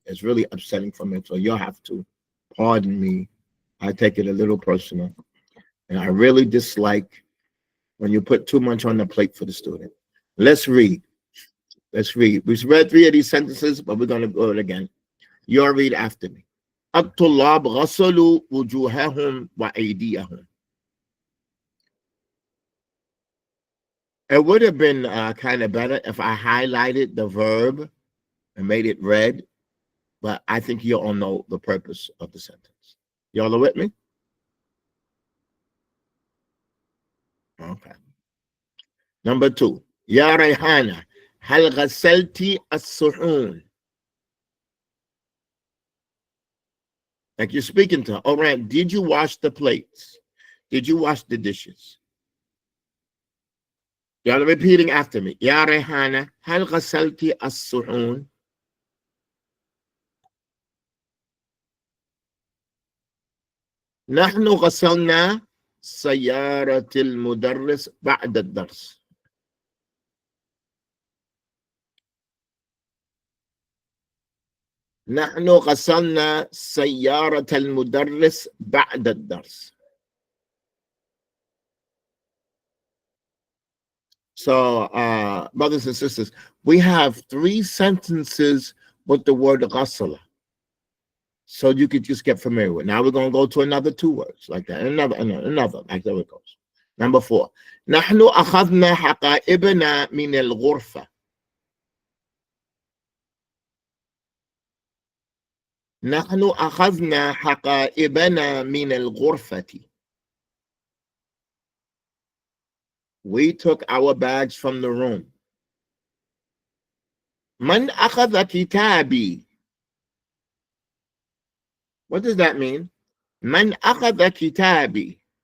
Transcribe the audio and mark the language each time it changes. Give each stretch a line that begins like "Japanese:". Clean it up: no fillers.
English: It's really upsetting for me. So you'll have to pardon me. I take it a little personal. And I really dislike when you put too much on the plate for the student. Let's read. Let's read. We've read 3 of these sentences, but we're going to go it again. You'll read after me.
Arabic: الطلاب غسلوا وجوههم وأيديهم.
English: It would have been kind of better if I highlighted the verb and made it red, but I think you all know the purpose of the sentence. Y'all are with me? Okay. Number 2.
Arabic: يا ريحانة هل غسلتي الصحون?
English: Like you're speaking to her. All right, did you wash the plates? Did you wash the dishes? Y'all are repeating after me.
Arabic: يا ريحانة هل غسلتي الصحون? نحن غسلنا سيارة المدرس بعد الدرس. نحن غسلنا سيارة المدرس بعد الدرس.
English: So, brothers and sisters, we have 3 sentences with the word غسل. So you could just get familiar with. Now we're going to go to another 2 words like that. Another, like that it goes. Number 4.
Arabic: نحن أخذنا حقائبنا من الغرفة. نحن أخذنا حقائبنا من الغرفة.
English: We took our bags from the room.
Arabic: من أخذ كتابي?
English: What does that mean?
Arabic: من أخذ كتابي?